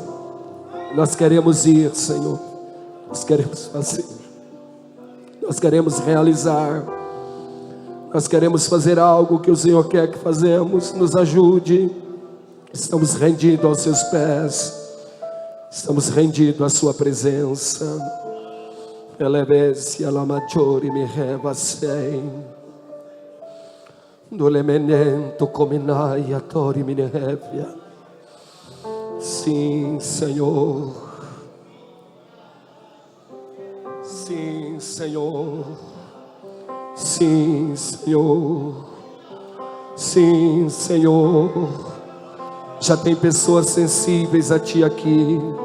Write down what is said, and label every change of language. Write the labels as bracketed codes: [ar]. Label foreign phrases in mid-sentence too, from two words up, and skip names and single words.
[pt] Nós queremos ir, Senhor, nós queremos fazer, nós queremos realizar, nós queremos fazer algo que o Senhor quer que fazemos. Nos ajude. Estamos rendidos aos seus pés, estamos rendidos à sua presença. Elevese a la maggiore mi revasei. Dolemenento cominai a tori minevia. Sim, Senhor. Sim, Senhor. Sim, Senhor. Sim, Senhor. Já tem pessoas sensíveis a Ti aqui.